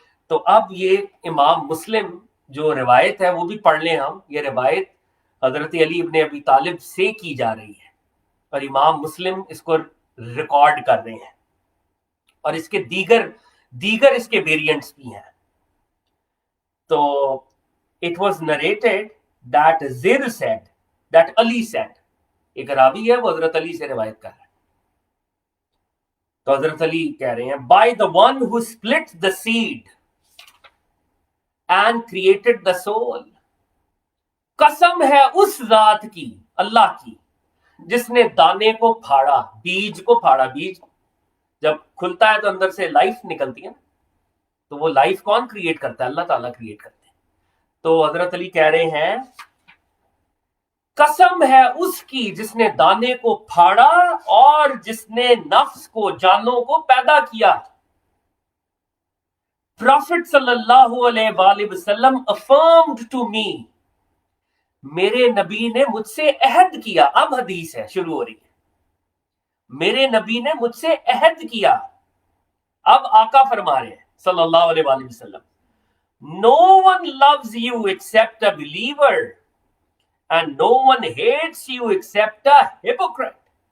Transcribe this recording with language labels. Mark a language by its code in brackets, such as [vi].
[ur] تو اب یہ امام مسلم جو روایت ہے وہ بھی پڑھ لیں ہم۔ یہ روایت حضرت علی ابن ابی طالب سے کی جا رہی ہے، اور امام مسلم اس کو ریکارڈ کر رہے ہیں، اور اس کے دیگر اس کے ویریئنٹس بھی ہیں۔ تو [en] It was narrated that Zir said, that Ali said. [ur] ایک راوی ہے وہ حضرت علی سے روایت کر رہا ہے. تو حضرت علی کہہ رہے ہیں [en] by the one who split the seed and created the soul, [ur] قسم ہے اس ذات کی, اللہ کی, جس نے دانے کو پھاڑا, بیج کو پھاڑا. بیج جب کھلتا ہے تو اندر سے لائف نکلتی ہے نا, تو وہ لائف کون کریٹ کرتا ہے؟ اللہ تعالیٰ کریٹ کرتے ہیں. تو حضرت علی کہہ رہے ہیں قسم ہے اس کی جس نے دانے کو پھاڑا اور جس نے نفس کو, جانوں کو پیدا کیا. پروفٹ صلی اللہ علیہ وآلہ وسلم [en] affirmed to me, [ur] میرے نبی نے مجھ سے عہد کیا. اب حدیث ہے, شروع ہو رہی ہے. میرے نبی نے مجھ سے عہد کیا. اب آقا فرما رہے ہیں صلی اللہ علیہ وآلہ وسلم, [en] no one loves you except a believer and no one hates you except a hypocrite.